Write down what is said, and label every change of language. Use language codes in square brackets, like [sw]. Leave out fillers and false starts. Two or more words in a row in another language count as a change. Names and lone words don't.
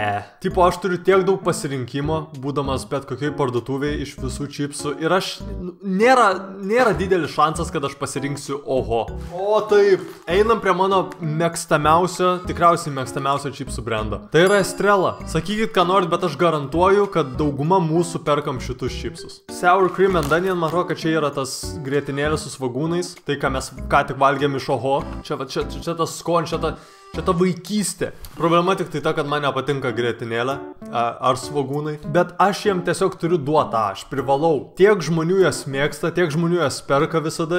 [lt] Tipo, aš turiu tiek daug pasirinkimo, būdamas bet kokioj parduotuvėje iš visų čipsų ir aš nėra didelis šansas, kad aš pasirinksiu Oho. O taip, einam prie mano mėgstamiausio, tikriausiai mėgstamiausio čipsų brandą. Tai yra Estrela. Sakykit, ką norit, bet aš garantuoju, kad dauguma mūsų perkam šitus čipsus. [en] Sour cream and onion, [lt] man atrodo, kad čia yra tas grietinėlė su svogūnais, tai ką mes ką tik valgėm iš Oho. Čia tas skonis, čia ta vaikystė. Problema tik tai ta, kad man nepatinka grietinėlė ar svogūnai. Bet aš jiem tiesiog turiu duoti tą, aš privalau. Tiek žmonių jas mėgsta, tiek žmonių jas perka visada.